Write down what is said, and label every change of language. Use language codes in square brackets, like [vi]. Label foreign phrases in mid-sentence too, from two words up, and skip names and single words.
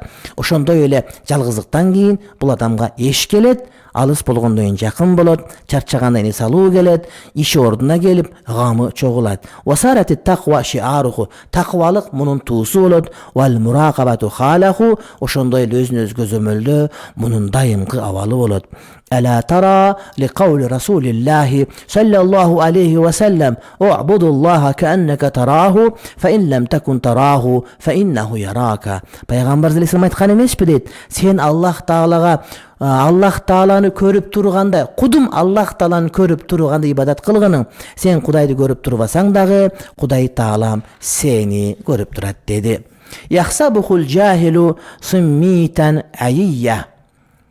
[ky] Ошондой эле жалгыздыктан кийин бул адамга эш келет. Алыс болгондон кийин жакын болот, чарчагандан эс алуу келет, иши ордуна келип, гамы чогулат. [ar] وصارت التقوى شعاره, [ky] тақвалык мунун туусу болот. [ar] والمراقبة حاله, [ky] ошондой эле өзүн өзү көзөмөлдөө мунун дайымкы абалы болот. [ar] ألا ترى لقول رسول الله صلى الله عليه وسلم اعبدوا الله كأنك تراه فإن لم تكن تراه فإنه يراك. [ky] Пайгамбар алейхиссалам айткан эмеспи дейт? Сен Аллах Таалага Аллах Тааланы көрүп тургандай, кудум Аллах Тааланы көрүп тургандай ибадат кылгының. Сен Кудайды көрүп турбасаң дагы, Кудай Таалам сени көрүп турат деди. [ar] يحسبه الجاهل صمتا أيا.